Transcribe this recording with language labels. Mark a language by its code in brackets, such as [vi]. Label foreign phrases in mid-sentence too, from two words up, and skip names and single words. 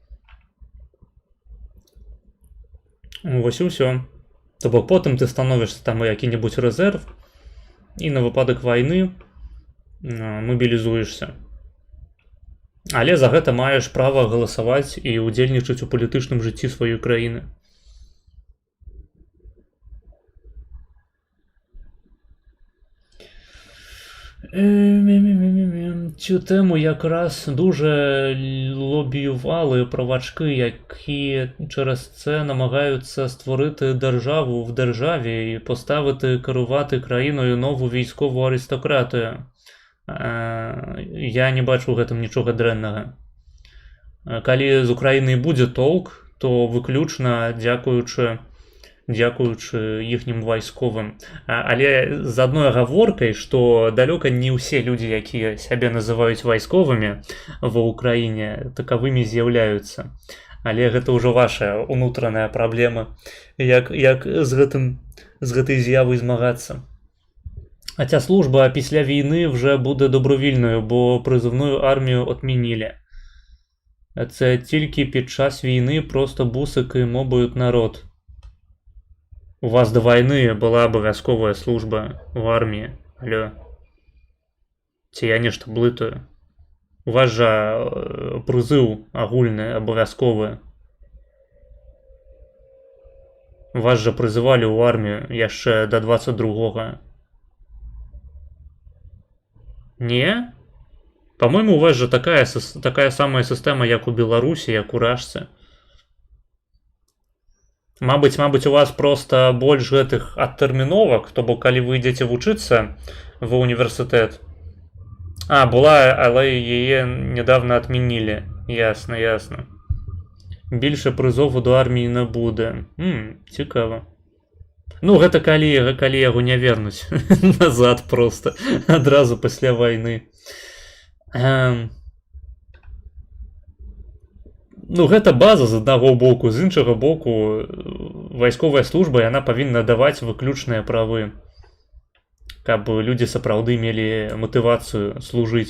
[be] Вось і ўсё. То бок потым ты становішся там у які-небудзь рэзерв і на выпадак вайны мабілізуешся. Але за гэта маеш права галасаваць і ўдзельнічаць у палітычным жыцці сваёй краіны. [uk] Цю тему якраз дуже лобіювали правачки, які через це намагаються створити державу в державі і поставити керувати країною нову військову аристократію. [be] Я не бачу ў гэтым нічога дрэннага. Калі з Украіны будзе толк, то выключна дзякуючы іхнім вайсковым. Але з адной агаворкай, што далёка не ўсе людзі, якія сябе называюць вайсковымі ва ўкраіне, такавымі з'яўляюцца. Але гэта ўжо ваша ўнутраная праблема, як з гэтай з'явай змагацца. [uk] А ця служба після війни вже буде добровільною, бо призовну армію отмінили. Це тільки під час війни просто бусики мобують народ. У вас до війни була обов'язкова служба в армії. [be] Алло. Ці я нешта блытаю. У вас жа призыв агульны, обов'язковы. Вас жа призывали ў армію яшчэ до 22-го. [ru] Не? По-моему, у вас же такая самая система, [be] як у Беларусі, як у Рашцы. Мабыць, у вас просто больш гэтых адтэрміновак, то бок калі вы ідзеце вучыцца ва універсітэт. Была, але яе недавно отменили. Ясно. [uk] Більше призову до армії не буде. Цікаво. Ну, [be] гэта калі яго не вернуць назад просто, адразу пасля вайны. Ну, гэта база з аднаго боку, з іншага боку, вайсковая служба, яна павінна даваць выключныя правы, каб людзі сапраўды мелі матывацыю служыць.